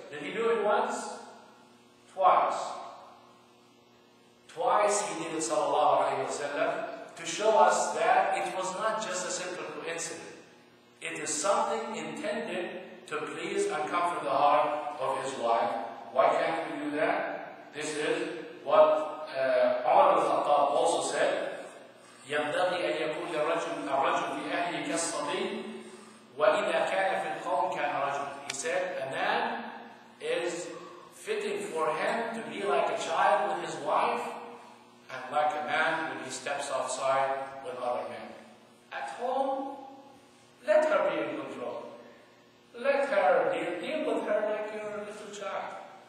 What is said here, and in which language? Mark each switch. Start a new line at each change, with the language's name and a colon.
English: Did he do it once? Twice. Twice he did it, sallallahu alayhi wa sallam, to show us that it was not just a simple coincidence. It is something intended to please and comfort the heart of his his wife. Why can't we do that? This is what Umar ibn Khattab also said.
Arabic: ينبغي أن يكون الرجل في أهله كالصبي وإذا كان في القوم كان رجل.
English: He said a man is fitting for him to be like a child with his wife and like a man when he steps outside with other men. At home, let her be in control. Let her deal with her like you're a little child.